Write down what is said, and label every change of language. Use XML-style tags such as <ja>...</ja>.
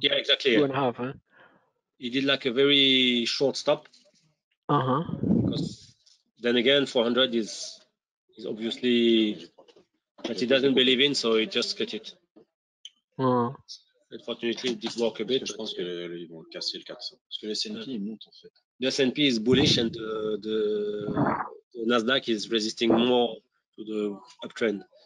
<en>Yeah, exactly. 2.5, huh? He did a very short stop. Because then again, 400 is obviously that he doesn't believe in, so he just cut it. Unfortunately, it did work a bit.</en> <fr>Je pense qu'ils vont casser le 400. Parce que le S&P, il monte en fait.</fr> <en>The S&P is bullish and the Nasdaq is resisting more to the uptrend.</en>